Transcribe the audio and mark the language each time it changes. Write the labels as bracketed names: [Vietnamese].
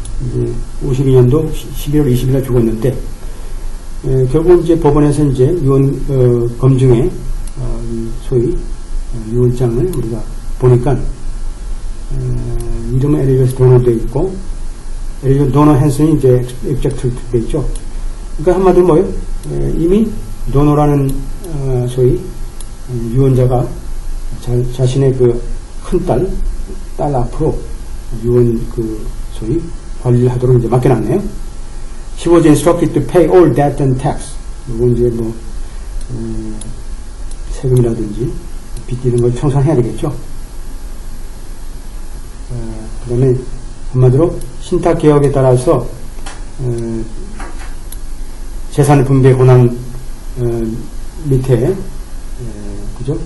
[Korean] 이제 52년도 11월 20일날 죽었는데 결국 이제 법원에서 이제 유언 검증에 소위 유언장을 우리가 보니까 이름은 엘리자베스 도너 되어 있고 엘리자베스 도너 한슨이 이제 액젝트 되어 있죠. 그러니까 한마디로 뭐예요? 이미 도너라는 소위 유언자가 자신의 그 큰 딸 앞으로 유언 그 소위 관리를 하도록 이제 맡겨놨네요. [English] She was instructed to pay all debt and tax. [Korean] 이건 이제 뭐 세금이라든지 빚 이런 걸 청산해야 되겠죠. 그 다음에 한마디로 신탁개혁에 따라서 재산 분배 권한 밑에 그죠?